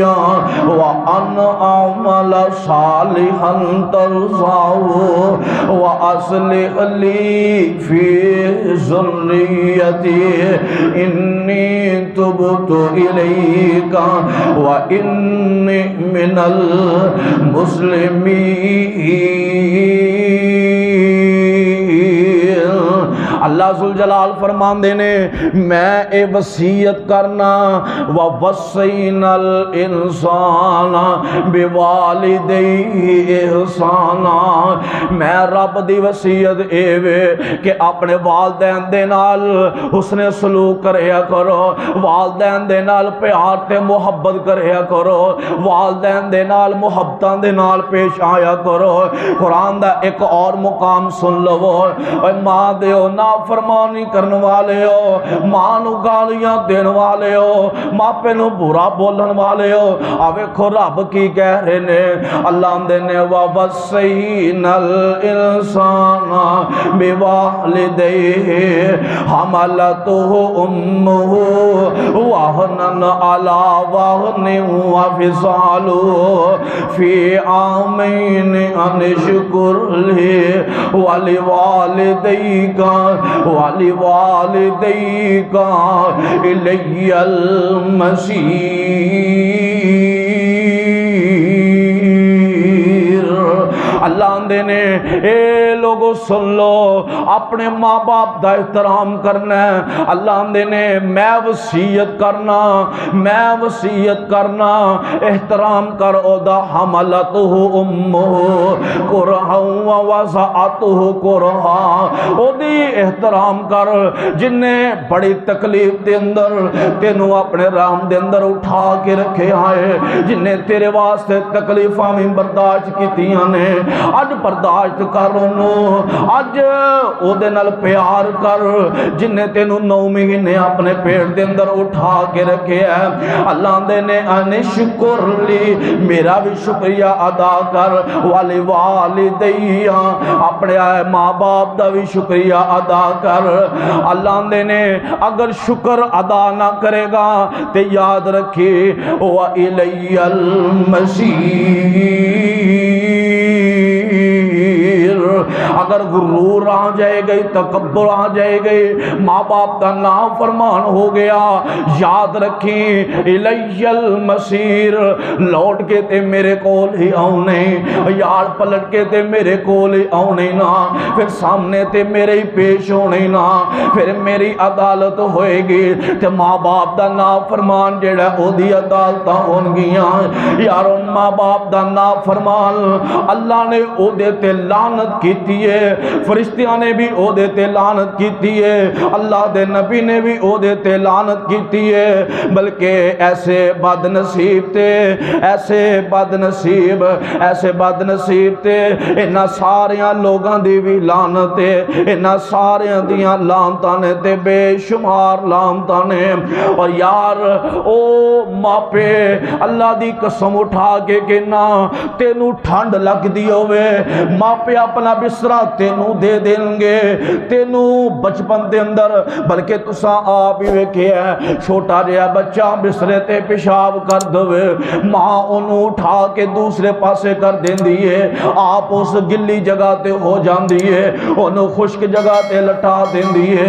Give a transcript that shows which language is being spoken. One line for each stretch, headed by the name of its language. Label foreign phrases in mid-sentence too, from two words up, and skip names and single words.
Arabic: وأن أعمل صالحا ترضاه وأصلح لي في ذريتي إني تبت إليك وإني من المسلمين۔
Punjabi: اللہ ذوالجلال فرماندے نے میں اے وصیت کرنا
Arabic: وَوَصَّيْنَا الْإِنسَانَ بِوَالِدَيْهِ احسانا،
Punjabi: میں رب دی وصیت اے وے کہ اپنے والدین دے نال حسن سلوک کریا کرو، والدین دے نال پیار تے محبت کریا کرو، والدین دے نال محبتاں دے نال پیش آیا کرو۔ قرآن دا ایک اور مقام سن لو، اے ماں دیو نافرمانی کرن والے ہو، ماں نو گالیاں دین والے ہو، ماپے نو برا بولن والے ہو، ویکھو رب کی کہہ رہے نے، اللہ دے
Arabic: نے وَوَصَّيْنَا الْإِنسَانَ بِوَالِدَيْهِ حَمَلَتْهُ أُمُّهُ وَهْنًا عَلَى وَهْنٍ وَفِصَالُهُ فِي عَامَيْنِ أَنِ اشْكُرْ لِي وَلِوَالِدَيْكَ إِلَيَّ الْمَصِيرُ۔
Punjabi: اللہ دے نے اے لوگو سن لو، اپنے ماں باپ دا احترام کرنا ہے۔ اللہ دے نے میں وصیت کرنا احترام کر او دا
Arabic: حملتہ امہ کرہا ووضعتہ کرہا،
Punjabi: او دی احترام کر جن نے بڑی تکلیف دے اندر تینوں اپنے رحم دے اندر اٹھا کے رکھے آئے، جن نے تیرے واسطے تکلیفاں بھی برداشت کیتیاں نے، اج برداشت کر انہوں، اج او دے نال پیار کر جن نے تینوں 9 مہینے اپنے پیٹ دے اندر اٹھا کے رکھے ہے۔ اللہ دے نے
Arabic: ان شکر لی،
Punjabi: میرا بھی شکریہ ادا کر،
Arabic: والی والدیہ،
Punjabi: اپنے ماں باپ دا بھی شکریہ ادا کر۔ اللہ دے نے اگر شکر ادا نہ کرے گا تے یاد رکھی
Arabic: وَإِلَيَّ الْمَصِيرُ،
Punjabi: اگر غرور آ جائے گئی، تکبر آ جائے گئی، ماں باپ کا نافرمان ہو گیا، یاد رکھیں
Arabic: اِلَيَّ الْمَصِيرُ،
Punjabi: لوٹ کے تے میرے کول ہی آؤنے، یار پلٹ کے تے میرے کول ہی آؤنے نا، پھر سامنے تے میرے ہی پیش ہونے نا، پھر میری عدالت ہوئے گی تے ماں باپ دا نافرمان جڑا او دی عدالتاں ہون گیاں۔ یارو ماں باپ دا نافرمان اللہ نے او دے تے لعنت کیتی ہے، فرشتیاں نے بھی او دے تے لعنت کیتی ہے، اللہ دے نبی نے بھی او دے تے لعنت کیتی ہے، بلکہ ایسے بد نصیب تے انہاں ساریاں لوگاں دی بھی لعنت ہے، انہاں ساریاں دیاں لعنتاں نے تے بے شمار لعنتاں نے۔ اور یار او ماپے اللہ دی قسم اٹھا کے کہنا تینوں ٹھنڈ لگ دی ہوئے، ماپے اپنا بسترا تینوں دے دیں گے، تینوں بچپن دے اندر، بلکہ تساں آپ ہی ویکھے ہے چھوٹا جہا بچہ بسترے تے پیشاب کر دوے، ماں انہوں اٹھا کے دوسرے پاسے کر دیندی ہے، آپ اس گلی جگہ تے ہو جاندی ہے، انہوں خشک جگہ تے لٹا دیندی ہے۔